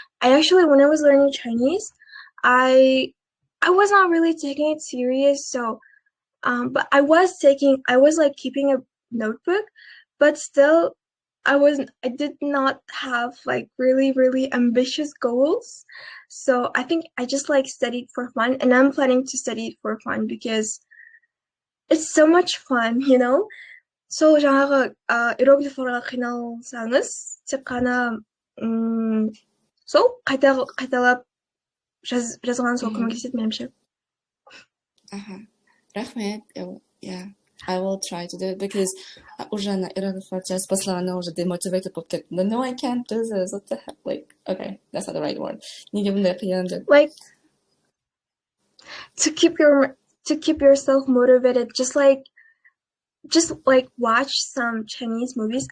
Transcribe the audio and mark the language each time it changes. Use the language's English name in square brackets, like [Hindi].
[English] When I was learning Chinese, I was not really taking it serious, so but I was like keeping a notebook, but still I did not have like really, really ambitious goals. So I think I just like studied for fun, and I'm planning to study for fun because it's so much fun, you know. [Kazakh] So жаңағы иероглифларға қиналсаңыз, тек қана сол қайталап жазған сол көмектеседі меніңше. Рахмет. [English] Yeah, I will try to do it because [Kazakh] уже на иероглифах жазып бастағанда уже [English] demotivated [Kazakh] болып кеттім. [English] No, I can't do this. What the heck? Like, okay, that's not the right word. [Kazakh] Неге бұндай қиын деп. [English] Like to keep yourself motivated, just like watch some Chinese movies.